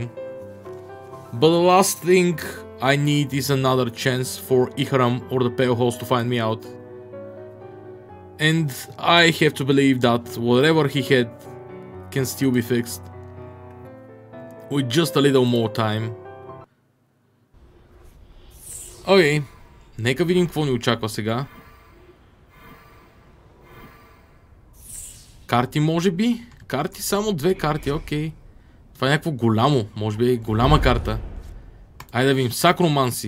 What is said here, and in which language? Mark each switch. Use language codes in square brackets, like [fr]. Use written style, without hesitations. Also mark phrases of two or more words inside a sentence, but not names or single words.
[en] But the last thing I need is another chance for Ihram or the Pale Host to find me out. And I have to believe that whatever he had can still be fixed. With just a little more time. [bg] Окей, нека видим какво ни очаква сега. Карти може би? Карти, само 2 карти, окей. Това е някакво голямо, може би е голяма карта. Айде да видим, Сакроманси.